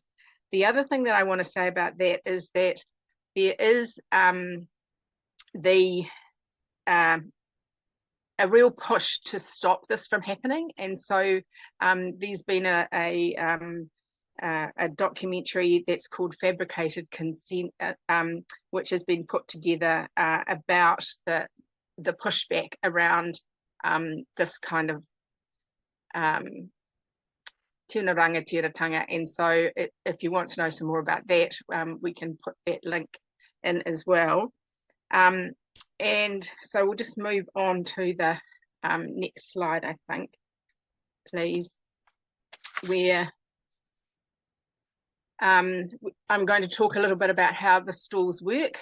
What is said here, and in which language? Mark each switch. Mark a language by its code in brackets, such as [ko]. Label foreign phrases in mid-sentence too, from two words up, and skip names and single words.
[en] The other thing that I want to say about that is that there is a real push to stop this from happening. And so there's been a documentary that's called Fabricated Consent, which has been put together about the pushback around this kind of [mi] tēnā ranga tiratanga. [en] And so if you want to know some more about that, we can put that link in as well. And so we'll just move on to the next slide, I think, please, where I'm going to talk a little bit about how the stalls work.